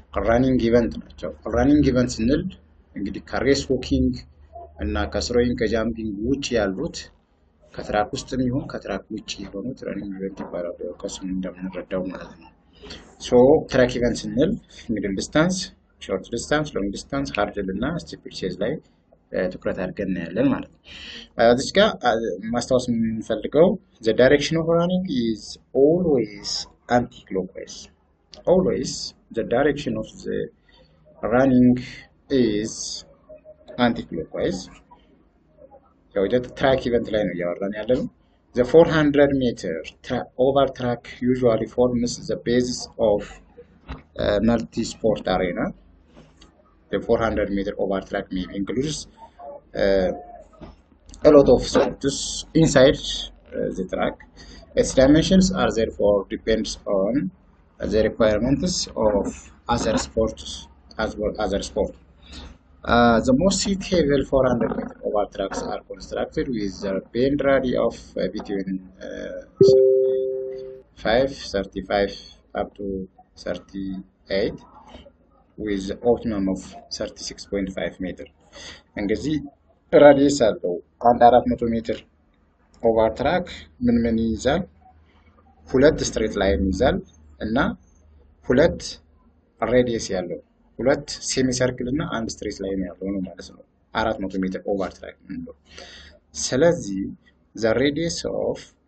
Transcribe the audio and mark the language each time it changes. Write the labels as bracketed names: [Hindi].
[Amharic] ራኒንግ ኢቨንት ናቸው። ራኒንግ ኢቨንት ስንል እንግዲህ ከሬስ ዎኪንግ እና ከስሮይንግ ከጃምፒንግ ውጭ ያሉት ከትራክ ውስጥ የሚሆን ከትራክ ውጭ የሆኑት ራኒንግ ኢቨንት ይባላሉ። ከስሙ እንደምንረዳው ማለት ነው። ሶ ትራክ ኢቨንት ስንል ሚድል ዲስታንስ፣ ሾርት ዲስታንስ፣ ሎንግ ዲስታንስ፣ ሃርድል እና ስቲፕል ቼዝ ላይ ትኩረት አድርገን እናያለን ማለት ነው። እዚህ ጋር ማስታወስ የምንፈልገው [English] the direction of running is always anti-clockwise. Always the direction of the running is anti-clockwise. [Amharic] ያው ትራክ ኢቨንት ላይ ነው እያወራን ያለነው። [English] The 400 meter over track usually forms the basis of multi-sport arena. The 400 meter over track may includes a lot of sports inside the track. Its dimensions are therefore depends on the requirements of other sports as well other sport. The most suitable 400 meter over tracks are constructed with the bend radius of between 35 up to 38 with optimum of 36.5 meter. [Amharic] እንግዲህ ራዲየስ አለው አንድ 400 ሜትር ኦቨር ትራክ ምን ይይዛል? ሁለት ስትሬት ላይን ይይዛል እና ሁለት ራዲየስ ያለው ሁለት ሴሚ ሰርክል እና አንድ ስትሬት ላይን ያለው ነው ማለት ነው 400 ሜትር ኦቨር ትራክ ነው። ስለዚህ [English] the radius of